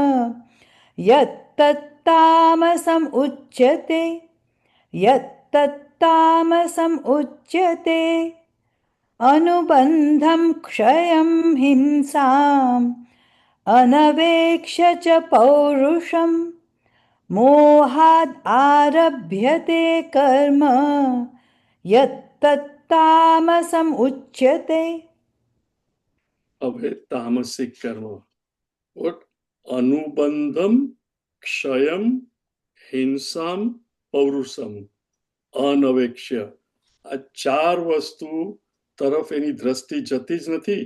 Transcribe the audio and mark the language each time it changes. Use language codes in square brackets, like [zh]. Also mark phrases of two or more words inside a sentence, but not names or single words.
[sa] यत्तत्तामसम् उच्यते अनुबन्धं क्षयं हिंसाम् अनवेक्ष्य च पौरुषम् मोहाद् आरभ्यते कर्म यत्तत्तामसम् उच्यते. [gu] હવે તામસિક કર્મ, [sa] अनुबन्धम् क्षयम् हिंसाम् पौरुषम् अनवेक्ष्य. [gu] આ ચાર વસ્તુ તરફ એની દ્રષ્ટિ જતી જ નથી.